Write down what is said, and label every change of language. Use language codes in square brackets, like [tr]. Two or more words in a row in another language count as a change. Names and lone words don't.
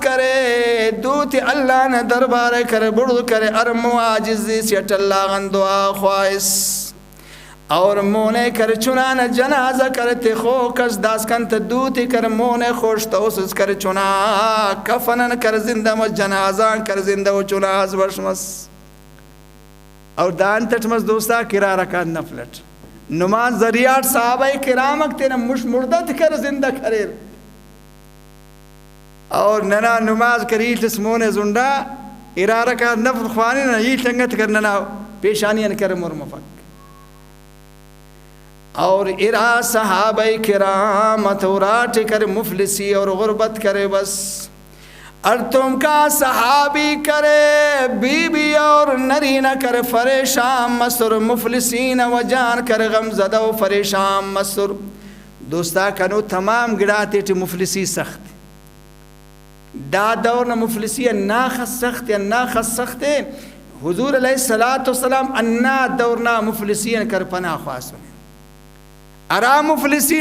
[brh] کرے دوتی اللہ نے دربار کرے برد کرے ارمو آجزی سیٹ اللہ غن دعا خواہس اور مونے کر چنان جنازہ کرتے خوکس داس کنت دوتی کر مونے خوش توسس کر چنا کفنن کر زندہ و جنازہ کر زندہ و چناز برشمس اور دان تٹمس دوستا کرا رکات نفلت نماز ذریعات صحابہ کرامک تینا مش مردت کر زندہ کریر اور ننا نماز کریل تسمون زندہ ارا رکات نفل خوانی نا یہ چنگت کرنا پیشانیاں کر مرمفق اور ارا صحابہ کرامت ورات کر مفلسی اور غربت کرے بس اور تم کا صحابی کرے بی بی اور نرینہ کر فریشان مصر مفلسین و جان کر غم زدہ و فریشان مصر دوستا کنو تمام گڑاتے تھی مفلسی سخت دا دور نا مفلسی ناخص سخت یا ناخص سخت حضور [ar] علیہ السلام [brh] انا دورنا مفلسین کر پناہ خواستوں ارا مفلسی